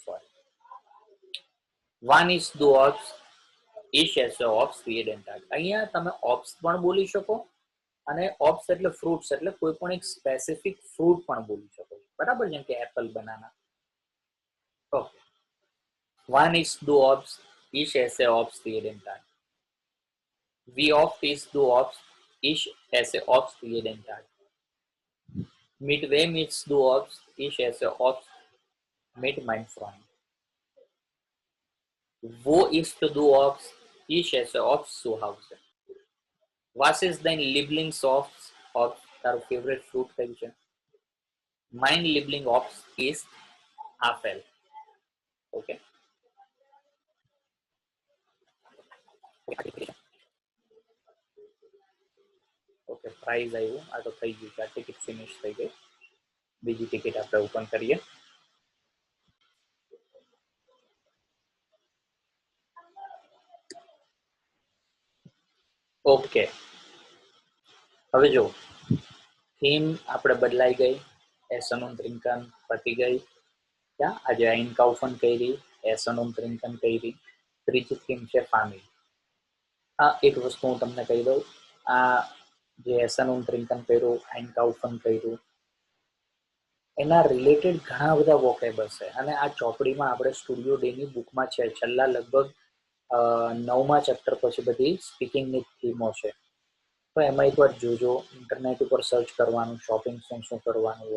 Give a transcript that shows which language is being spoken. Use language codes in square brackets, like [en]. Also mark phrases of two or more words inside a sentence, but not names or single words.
[de] સોરી. Wann isst du Obst, ich esse Obst jeden Tag. [gu] અહીંયા તમે ઓપ્સ પણ બોલી શકો, અને ઓપ્સ એટલે ફ્રૂટ્સ, એટલે કોઈ પણ એક [en] specific fruit [gu] પણ બોલી શકો, બરાબર, જેમ કે [en] apple, banana. [gu] ઓકે. [de] Wann isst du Obst? Ich esse Obst jeden Tag. Wie oft isst du Obst? Ich esse Obst jeden Tag. Mit wem isst du Obst? Ich esse Obst mit meinem Freund. Wo isst du Obst? Ich esse Obst zu Hause. Was ist dein Lieblingsobst? [gu] Dein [en] favorite fruit [gu] કયું છે? [de] Mein Lieblingsobst ist Apfel. Okay. [gu] ઓકે, પ્રાઇઝ આવ્યું, આ તો થઈ ગયું છે, આ ટિકિટ ફિનિશ થઈ ગઈ. બીજી ટિકિટ આપણે ઓપન કરીએ. ઓકે, હવે જો થીમ આપણે બદલાઈ ગઈ. [de] essen und trinken [gu] પતી ગઈ. આજે આઈનકાઉફન કરી, [de] essen und trinken [gu] કરી. ત્રીજી થીમ છે ફેમિલી. એક વસ્તુ હું તમને કહી દઉં, આ જે [de] essen und trinken [gu] કર્યું, આઈનકાઉફન કર્યું, એના રિલેટેડ ઘણા બધા વોકેબલ્સ છે, અને આ ચોપડીમાં આપણે સ્ટુડિયો ડેની બુકમાં છે, છેલ્લા લગભગ 9મા ચેપ્ટર પછી બધી સ્પીકિંગની થીમો છે. તો એમાં એકવાર જોજો, ઇન્ટરનેટ ઉપર સર્ચ કરવાનું, શોપિંગ શું શું કરવાનું હોય.